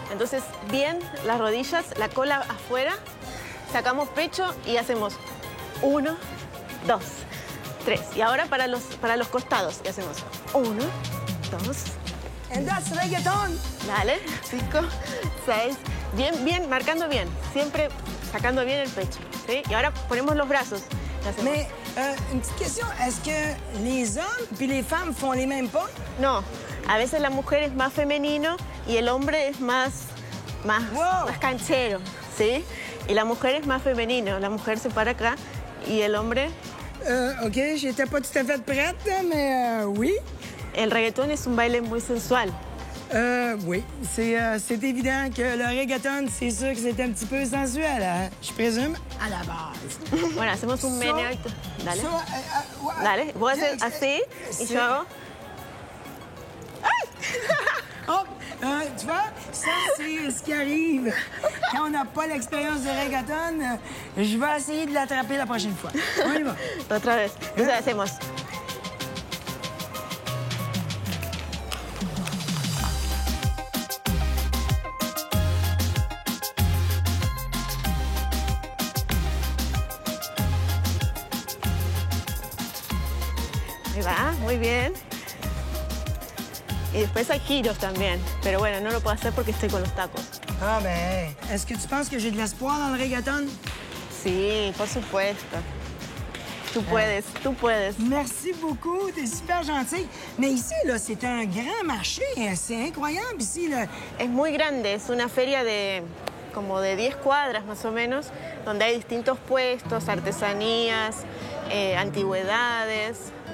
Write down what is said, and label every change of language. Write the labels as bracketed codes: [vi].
[es] Entonces, bien las rodillas, la cola afuera, sacamos pecho y hacemos 1, 2, 3. Y ahora para los costados, y hacemos 1, 2, [en] And that's reggaeton. [es] dale, 5, 6, bien, marcando bien, siempre sacando bien el pecho, ¿sí? Y ahora ponemos los brazos. y hacemos- [fr] Mais une petite question, est-ce que les hommes puis les femmes font les mêmes pas? [es] No, a veces la mujer es más femenino y el hombre es más Wow. canchero, ¿sí? Y la mujer es más femenino, la mujer se para acá y el hombre... [fr] OK, j'étais pas tout à fait prête, mais oui. [es] El reggaetón es un baile muy sensual. [fr] Oui, c'est évident que le reggaeton, c'est sûr que c'est un petit peu sensuel, hein? Je présume, à la base. [es] Bueno, hacemos un So- meneadito. Dale, so, dale. Vos haces así y sí. yo hago... [fr] Oh, tu vois, ça, c'est ce qui arrive quand on n'a pas l'expérience de reggaeton. Je vais essayer de l'attraper la prochaine fois. On y va. [es] Otra vez. Entonces hacemos... Ahí va, muy bien. Y después hay giros también. Pero bueno, no lo puedo hacer porque estoy con los tacos. [fr] Ah, ben, est-ce que tu penses que j'ai de l'espoir dans le reggaeton? [es] Sí, por supuesto. Tú puedes, tú puedes. [fr] Merci beaucoup, t'es super gentil. Mais ici, là, c'est un grand marché. C'est incroyable ici, là. [es] Es muy grande, es una feria de como de 10 cuadras más o menos, donde hay distintos puestos, artesanías, antigüedades.